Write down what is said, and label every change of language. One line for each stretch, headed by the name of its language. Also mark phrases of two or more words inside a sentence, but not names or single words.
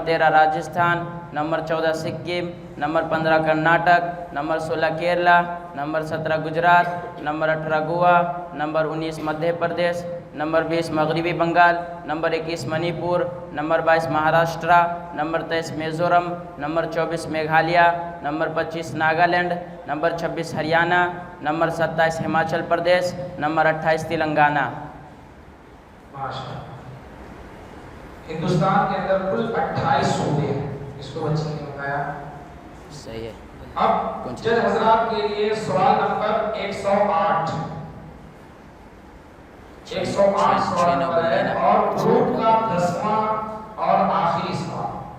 Urdu: 13 راجستھان، نمبر 14 سکم، نمبر 15 کرناٹک، نمبر 16 کیرلا، نمبر 17 گجرات، نمبر 18 گوا، نمبر 19 مدھیہ پردیش، نمبر 20 مغربی بنگال، نمبر 21 منی پور، نمبر 22 مہاراشٹرا، نمبر 23 میزورم، نمبر 24 میگھالیہ، نمبر 25 ناگالینڈ، نمبر 26 ہریانہ، نمبر 27 ہماچل پردیش، نمبر 28 تلنگانہ. ہندوستان کے اندر کل 28 صوبے ہیں. اس کو بچے نے بتایا صحیح ہے. اب جج حضرات کے لیے سوال نمبر 108 سوال نمبر ہے اور گروپ کا 10واں اور آخری سوال.